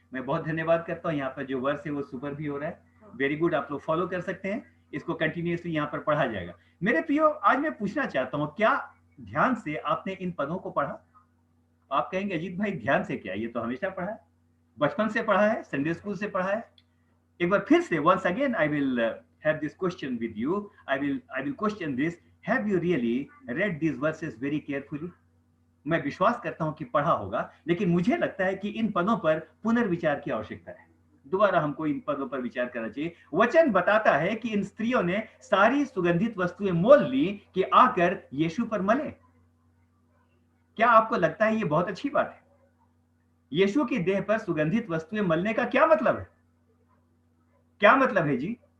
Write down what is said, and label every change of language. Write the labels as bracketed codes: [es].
[hi] मैं बहुत धन्यवाद करता हूँ, यहाँ पर जो वर्स है वो सुपर भी हो रहा है। वेरी गुड, आप लोग फॉलो कर सकते हैं, इसको कंटिन्यूअसली यहाँ पर पढ़ा जाएगा। मेरे प्रियो, आज मैं पूछना चाहता हूँ, क्या ध्यान से आपने इन पदों को पढ़ा? आप कहेंगे अजीत भाई ध्यान से क्या, ये तो हमेशा पढ़ा है, बचपन से पढ़ा है, संडे स्कूल से पढ़ा है। एक बार फिर से, [en] once again I will have this question with you. I will question this. Have you really read these verses very carefully? [hi] मैं विश्वास करता हूं कि पढ़ा होगा, लेकिन मुझे लगता है कि इन पदों पर पुनर्विचार की आवश्यकता है। दोबारा हमको इन पदों पर विचार करना चाहिए। वचन बताता है कि इन स्त्रियों ने सारी सुगंधित वस्तुएं मोल ली कि आकर यीशु पर मले। क्या आपको लगता है ये बहुत अच्छी बात है? यीशु की देह पर सुगंधित वस्तुएं मलने का क्या मतलब है? क्या मतलब है जी?